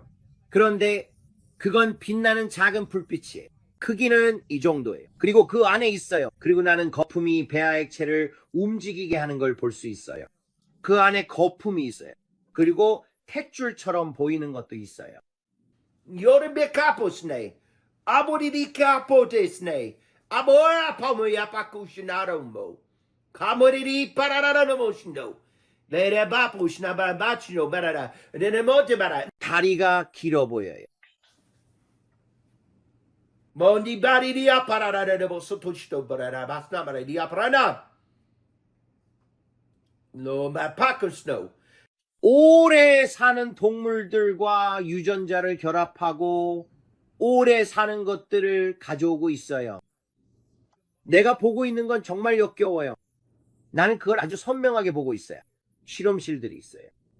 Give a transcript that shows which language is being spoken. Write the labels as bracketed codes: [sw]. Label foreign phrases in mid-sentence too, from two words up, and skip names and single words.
[ko] 그런데 그건 빛나는 작은 불빛이에요. 크기는 이 정도예요. 그리고 그 안에 있어요. 그리고 나는 거품이 배아 액체를 움직이게 하는 걸 볼 수 있어요. 그 안에 거품이 있어요. 그리고 탯줄처럼 보이는 것도 있어요. Yorbe caposne. Abodidi capotesne. Abora pomoya pakushinarombo. Kamoridi parararamoshno. Lere bapushna babachno barara. Denemote bara. 다리가 길어 보여요. Mondi baridia parararabo sotoshto barara. Basnamaradia prana. No ma pakusno. 오래 사는 동물들과 유전자를 결합하고 오래 사는 것들을 가져오고 있어요. 내가 보고 있는 건 정말 역겨워요. 나는 그걸 아주 선명하게 보고 있어요. 실험실들이 있어요.